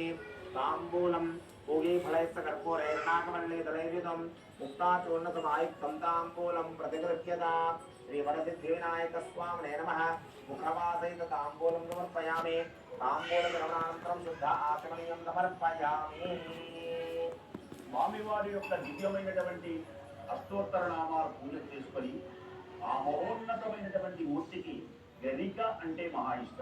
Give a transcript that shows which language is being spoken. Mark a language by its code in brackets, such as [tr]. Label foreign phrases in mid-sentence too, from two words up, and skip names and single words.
[sa] ताम्बूलं पूगीफलैश्च कर्पूरेण नागमण्डलीतलैर्युतं मुक्ताचूर्णसमायुक्तं ताम्बूलं प्रतिगृह्यता। श्रीवरसिद्धिविनायकस्वामिने नमः। मुखवासैत ताम्बूलं समर्पयामि। ताम्बूलग्रहणानन्तरं शुद्ध आचमनीयं समर्पयामि। [te] స్వామివారి యొక్క దివ్యమైనటువంటి అష్టోత్తర నామాలు పూజ చేసుకొని ఆ మహోన్నతమైనటువంటి మూర్తికి గరిక అంటే మహా ఇష్టం.